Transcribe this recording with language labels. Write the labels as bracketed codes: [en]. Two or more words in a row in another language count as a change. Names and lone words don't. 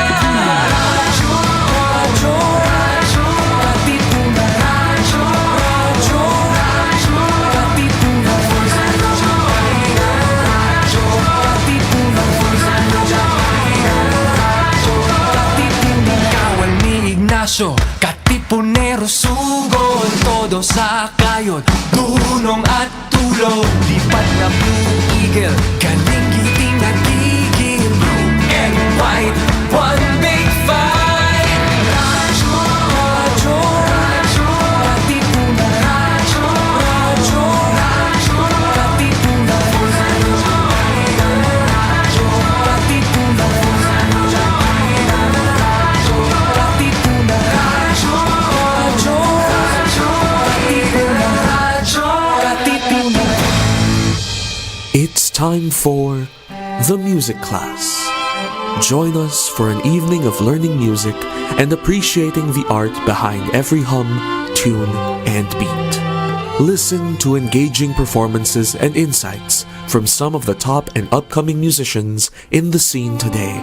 [tl] Radyo, radyo, radyo, Katipunan, radyo, radyo, radyo, Katipunan, radyo, radyo, Katipunan, radyo, Katipunan. Kawal ni Ignacio, Katipunero sugod, todo sa kayon, tulong at tulong. Lipat na Blue Eagle, galing giting nagigil. [en] Blue and white, one big fight. [tl] Radyo, radyo, radyo, Katipunan, radyo, radyo, radyo, Katipunan, radyo, radyo, Katipunan, radyo, radyo, Katipunan, radyo, radyo, radyo, Katipunan, radyo, Katipunan. [en] It's time for the music class. Join us for an evening of learning music and appreciating the art behind every hum, tune, and beat. Listen to engaging performances and insights from some of the top and upcoming musicians in the scene today.